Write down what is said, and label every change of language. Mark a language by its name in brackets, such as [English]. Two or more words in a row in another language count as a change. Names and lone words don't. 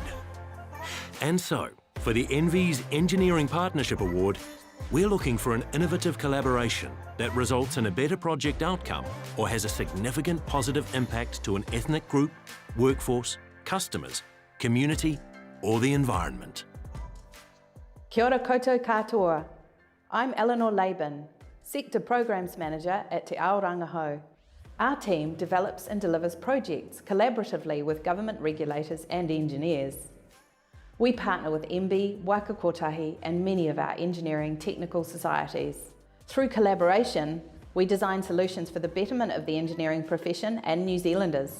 [English] And so, for the ENVI's Engineering Partnership Award, we're looking for an innovative collaboration that results in a better project outcome or has a significant positive impact to an ethnic group, workforce, customers, community, or the environment. [Māori] Kia ora koutou katoa. [English] I'm Eleanor Laban, Sector Programs Manager at Te Ao Rangahau. Our team develops and delivers projects collaboratively with government regulators and engineers. We partner with ENVI, Waka Kotahi and many of our engineering technical societies. Through collaboration, we design solutions for the betterment of the engineering profession and New Zealanders.